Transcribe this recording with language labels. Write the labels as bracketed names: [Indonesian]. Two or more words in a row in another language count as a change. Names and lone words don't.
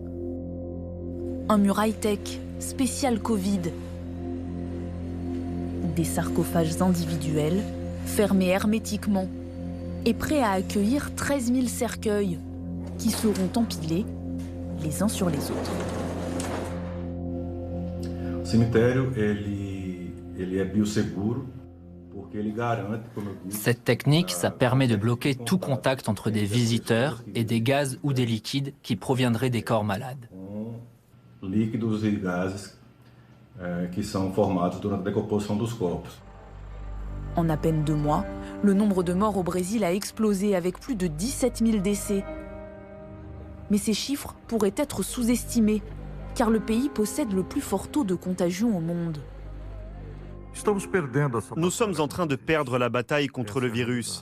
[French] Un mur high-tech, spécial Covid. Des sarcophages individuels, fermés hermétiquement et prêts à accueillir 13 000 cercueils qui seront empilés les uns sur les autres. [Portuguese] O cemitério, ele é bioseguro. [French] Cette technique, ça permet de bloquer tout contact entre des visiteurs et des gaz ou des liquides qui proviendraient des corps malades. [Portuguese] Líquidos e gases que são formados durante a decomposição dos corpos. [French] En à peine 2 mois, le nombre de morts au Brésil a explosé avec plus de 17 000 décès. Mais ces chiffres pourraient être sous-estimés, car le pays possède le plus fort taux de contagion au monde. Nous sommes en train de perdre la bataille contre le virus.